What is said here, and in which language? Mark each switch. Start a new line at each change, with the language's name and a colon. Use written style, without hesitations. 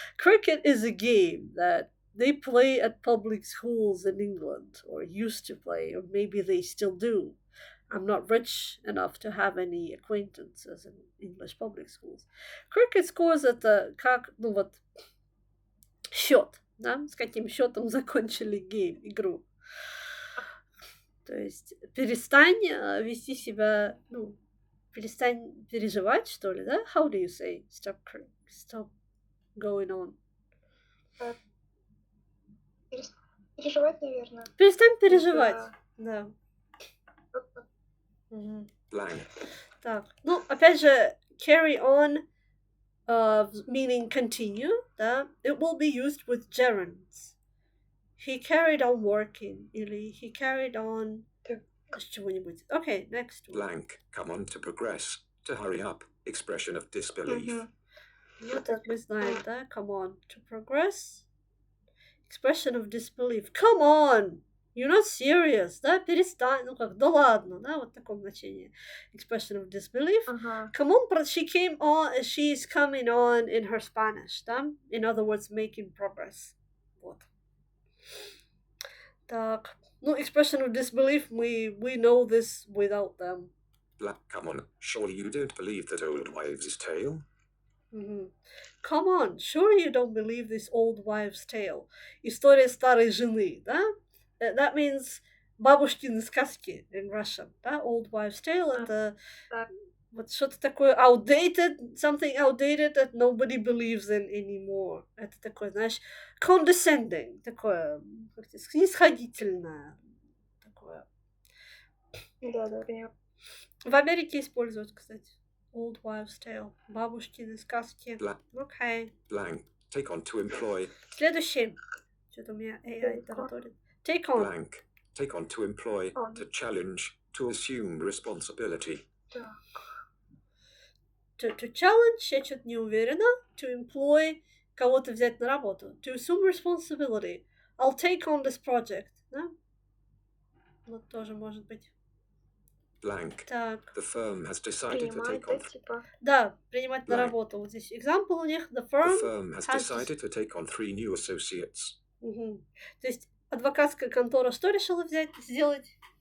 English: Cricket is a game that they play at public schools in England, or used to play, or maybe they still do. I'm not rich enough to have any acquaintances in English public schools. Cricket scores
Russian: это как, ну вот, счет, да? С каким счетом закончили игру. То есть перестань вести себя, ну, перестань переживать, что ли, да?
English: How do you say stop going on?
Russian: Переживать, наверное. Перестань переживать, да.
English: Blank.
Russian: Так, ну, опять же,
English: carry on, meaning continue,
Russian: да?
English: It will be used with gerunds. He carried on working,
Russian: или
English: he carried on
Russian: чего-нибудь.
English: Okay, next one. Blank. Come on, to progress, to hurry up, expression of disbelief.
Russian: Вот это мы знаем, да?
English: Come on, to progress, expression of disbelief. Come on! You're not serious,
Russian: да? Перестань, ну как, да ладно, да? Вот в таком значении.
English: Expression of disbelief. Come on, she's coming on in her Spanish,
Russian: да?
English: In other words, making progress.
Russian: Вот. Так, ну,
English: expression of disbelief, we know this without them. Black. Come on, surely you don't believe that old wives' tale? Come on, sure you don't believe this old wives' tale.
Russian: История старой жены, да?
English: That means
Russian: бабушкины сказки
English: in Russian,
Russian: да?
English: Old wives' tale
Russian: это вот что-то такое
English: outdated, something outdated that nobody believes in anymore.
Russian: Это такое, знаешь, condescending, такое, как сказать, снисходительное. Такое. Да, понимаю. В Америке используют, кстати.
English: Old wives' tale.
Russian: Бабушкины сказки.
English: Okay. Blank. Take on, to employ.
Russian: Следующий. Что-то у меня AI тараторит.
English: Take on. Blank. Take on, to employ, to challenge, to assume responsibility. To challenge,
Russian: я что-то не уверена.
English: To employ,
Russian: кого-то взять на работу.
English: To assume responsibility. I'll take on this project.
Russian: Да? Вот тоже может быть.
English: Blank.
Russian: Так.
English: The firm has decided to take on.
Russian: Да, принимать на работу. Вот здесь example у них.
English: The firm has decided to take on 3 new associates.
Russian: То есть адвокатская контора что решила сделать?